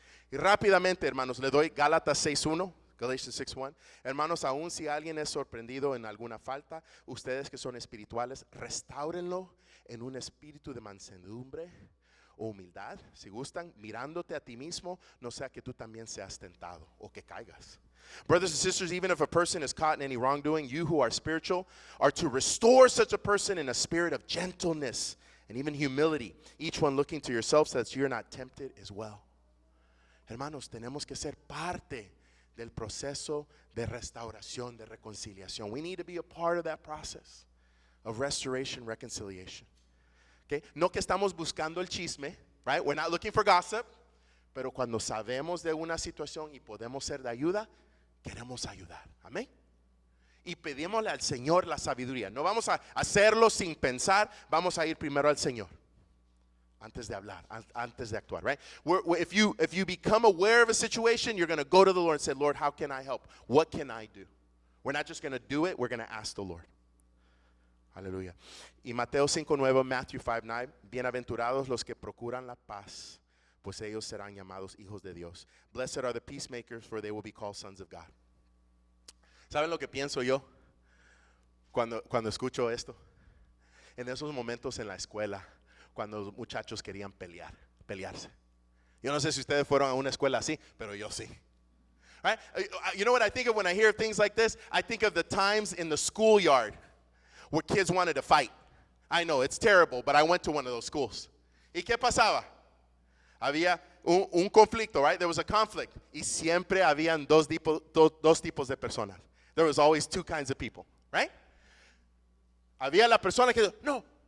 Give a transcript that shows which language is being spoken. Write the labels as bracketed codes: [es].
[es] Y rápidamente, hermanos, le doy Gálatas 6:1. Galatians 6:1. Hermanos, aun si alguien es sorprendido en alguna falta, ustedes que son espirituales, restáurenlo en un espíritu de mansedumbre o humildad, si gustan, mirándote a ti mismo, no sea que tú también seas tentado o que caigas. [en] Brothers and sisters, even if a person is caught in any wrongdoing, you who are spiritual are to restore such a person in a spirit of gentleness and even humility, each one looking to yourself so that you're not tempted as well. [es] Hermanos, tenemos que ser parte del proceso de restauración, de reconciliación. [en] We need to be a part of that process of restoration, reconciliation. [es] Okay? No que estamos buscando el chisme, right? [en] We're not looking for gossip, [es] pero cuando sabemos de una situación y podemos ser de ayuda, queremos ayudar. Amén. Y pedimosle al Señor la sabiduría. No vamos a hacerlo sin pensar, vamos a ir primero al Señor antes de hablar, antes de actuar, right? [en] If you become aware of a situation, you're going to go to the Lord and say, Lord, how can I help? What can I do? We're not just going to do it, we're going to ask the Lord. [es] Aleluya. Y Mateo 5:9, Matthew 5:9, bienaventurados los que procuran la paz, pues ellos serán llamados hijos de Dios. [en] Blessed are the peacemakers, for they will be called sons of God. [es] ¿Saben lo que pienso yo cuando escucho esto? En esos momentos en la escuela, cuando los muchachos querían pelearse. Yo no sé si ustedes fueron a una escuela así, pero yo sí. [en] Right? You know what I think of when I hear things like this? I think of the times in the schoolyard where kids wanted to fight. I know, it's terrible, but I went to one of those schools. [es] ¿Y qué pasaba? Había un conflicto, right? [en] There was a conflict. [es] Y siempre habían dos tipos de personas. [en] There was always two kinds of people, right? [es] Había la persona que, no.